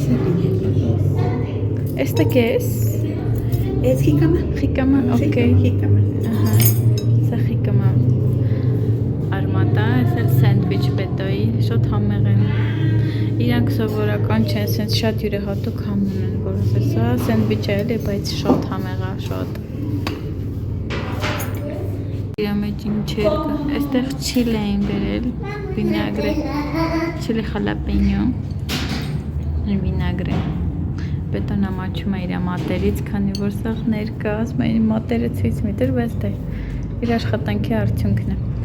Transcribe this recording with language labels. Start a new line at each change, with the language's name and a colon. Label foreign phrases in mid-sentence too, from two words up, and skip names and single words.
Armenian: կասի,
Spanish: Este qué es? Es jícama. Jícama, ok. Sí, jícama.
Armenian: Ահա, սա jícama, արմատա, այս էլ սենդվիչ պետոյի, շատ համեղ են, իրանք սովորական չեն, սենց շատ յուրահատուկ համ ունեն, որովհետև սա սենդվիչ է էլի, բայց շատ համեղ է, շատ իրա մեջ ինչեր կա, այստեղ չիլե էին բերել, վինագրե, չիլե խալապենյո, վինագրե, պետոն ամաչում է իրա մատերից, քանի որ սաղ ներկա, ասում է մատերը ցույց մի տր, բայց դա իր աշխատանքի արդյունքն է,